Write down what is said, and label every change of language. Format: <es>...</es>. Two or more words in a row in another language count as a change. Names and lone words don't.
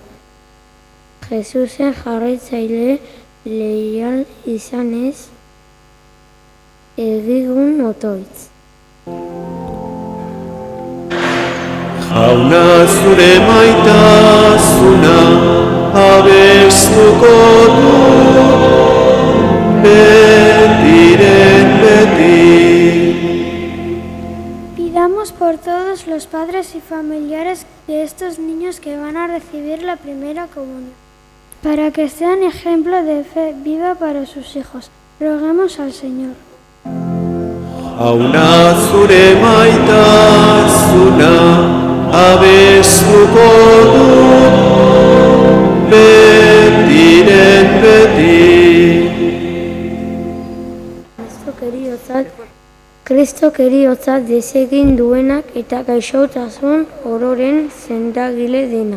<eu>Jesusen jarraitzaile leial izanez, egigun otoitz. Jauna zure maitasuna abestuko du, betiren beti.</eu> <es>Pidamos por todos los padres y familiares de estos niños que van a recibir la primera comunión, para que sean ejemplo de fe viva para sus hijos. Roguemos al Señor.</es> <eu>Jauna zure maitasuna abestuko du, betiren beti. Kristo keriotzat desegin duenak eta gaixotasun ororen sendagile denak.</eu>